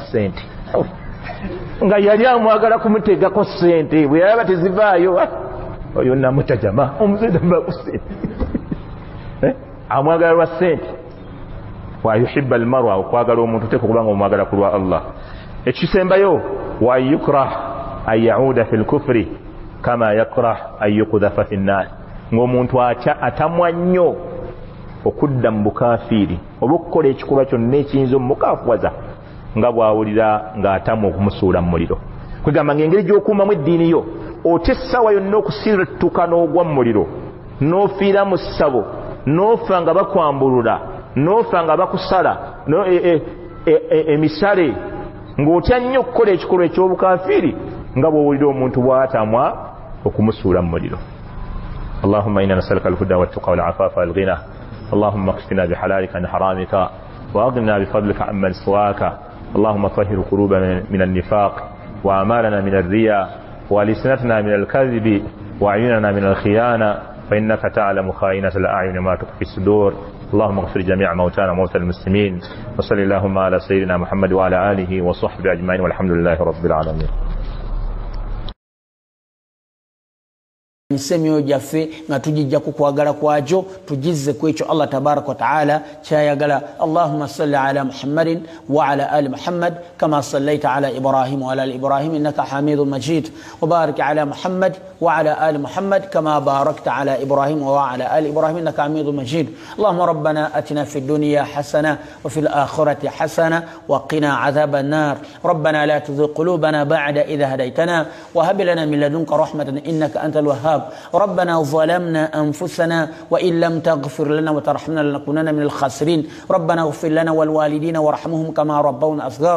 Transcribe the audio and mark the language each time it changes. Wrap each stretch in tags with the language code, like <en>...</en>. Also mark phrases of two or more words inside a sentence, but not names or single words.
<lg>ssente nga yali amwagala kumutegako ssente bwe yalaba tezivaayo oyo namutta jama omusajja tavaako ssente amwagala lwa ssente</lg> <ar>ويحب المرء</ar> <lg>okwagala omuntu teka kubanga omwagala ku lwa Allah ekisembayo</lg> <ar>ويكره أن يعود في الكفر كما يكره أن يقذف في النار</ar> <lg>ng'omuntu atamwa nnyo okudda mu bukafiiri oba okukola ekikolwa kyonna ekiyinza omukaafuwaza nga bw'awulira ng'atamwa okumusuula mu muliro kwegamba ng'engeri gy'okuumamu eddiini yo otya essaawa yonna okusiratuka n'ogwa mu muliro n'ofiira mu ssabo n'ofa nga bakwambulula n'ofa nga bakusala emisale ng'otya nnyo okukola ekikolwa eky'obukafiiri nga bw'owulira omuntu bw'atamwa okumusuula mu muliro.</lg> <ar>اللهم إنا نسألك الهدى والتقى والعفاف والغنى اللهم اكفنا بحلالك عن حرامك وأغننا بفضلك عمن سواك اللهم طهر قلوبنا من النفاق وأعمالنا من الرياء ولسنتنا من الكذب وأعيننا من الخيانة فإنك تعلم خائنة الأعين ما تخفي الصدور اللهم اغفر جميع موتانا وموتى المسلمين وصل اللهم على سيدنا محمد وعلى آله وصحبه أجمعين والحمد لله رب العالمين.</ar> <lg>Nisemyo jaffe nga tujijja ku kwagala kwajo tujizze ku ekyo Allah</lg> <ar>تبارك وتعالى</ar> <lg>kyayagala.</lg> <ar>اللهم صل على محمد وعلى آل محمد كما صليت على إبراهيم وعلى آل إبراهيم إنك حميد مجيد وبارك على محمد وعلى آل محمد كما باركت على إبراهيم وعلى آل إبراهيم إنك حميد مجيد. اللهم ربنا آتنا في الدنيا حسنة وفي الآخرة حسنة وقنا عذاب النار. ربنا لا تزغ قلوبنا بعد إذ هديتنا وهب لنا من لدنك رحمة إنك أنت الوهاب. ربنا ظلمنا أنفسنا وإن لم تغفر لنا وترحمنا لنكونن من الخاسرين. ربنا اغفر لنا والوالدين وارحمهم كما ربونا صغار.</ar>